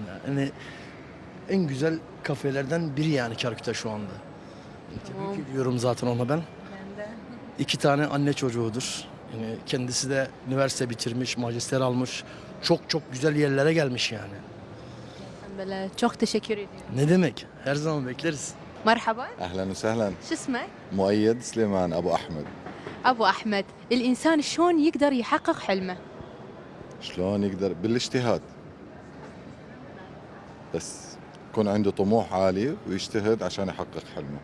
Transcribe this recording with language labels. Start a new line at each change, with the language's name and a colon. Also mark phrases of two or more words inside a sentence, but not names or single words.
Turkish: Yani en güzel kafelerden biri yani Karküt'te şu anda. Tebrik ediyorum zaten ona ben. 2 tane anne çocuğudur. Yani kendisi de üniversite bitirmiş, magister almış. Çok güzel yerlere gelmiş yani. Böyle çok teşekkür ediyorum. Ne demek? Her zaman bekleriz.
Arabic: مرحبا. اهلا وسهلا. شو اسمك؟ مؤيد سليمان ابو احمد. أبو أحمد، الإنسان شلون يقدر يحقق حلمه؟ شلون يقدر؟ بالاجتهاد. بس يكون عنده طموح عالي ويجتهد عشان يحقق حلمه.